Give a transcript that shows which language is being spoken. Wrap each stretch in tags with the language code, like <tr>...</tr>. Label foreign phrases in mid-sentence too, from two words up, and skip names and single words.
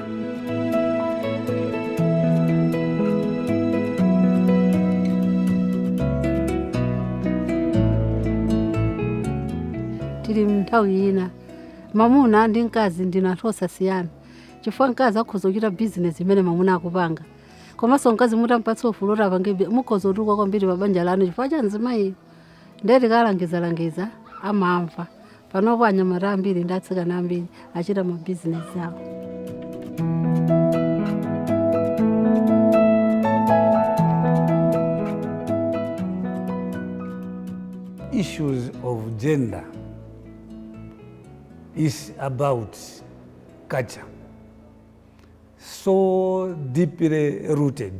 <ny>Tili mnthawi ina mamuna ndi mkazi ndinathosa siyana chifukwa mkazi akhoza kuchita business imene mamuna akupanga komanso mkazi mutampatsa ufulu kuti apange mukhoza kutuka kwambiri pa banja lanu chifukwa cha mzimayi ndeti kalangiza amamva panopo anyamata ambiri ndi atsikana ambiri achita ma business awo.</ny> <en>Issues of gender is about culture, so deeply rooted.</en>